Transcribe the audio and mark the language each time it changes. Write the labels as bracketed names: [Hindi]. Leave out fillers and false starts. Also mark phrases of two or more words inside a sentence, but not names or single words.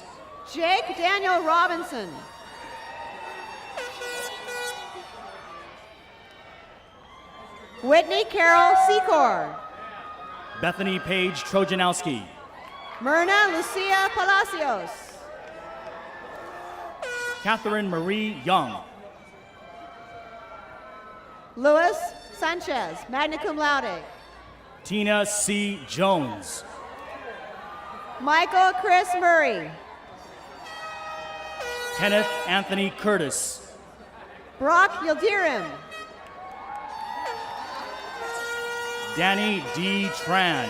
[English] Jake Daniel Robinson. Whitney Carol Secor. Bethany Page Trojanowski. Myrna Lucia Palacios. Catherine Marie Young. Luis Sanchez, [Latin] magna cum laude. [English] Tina C. Jones. Michael Chris Murray. Kenneth Anthony Curtis. Brock Yildirim. Danny D. Tran.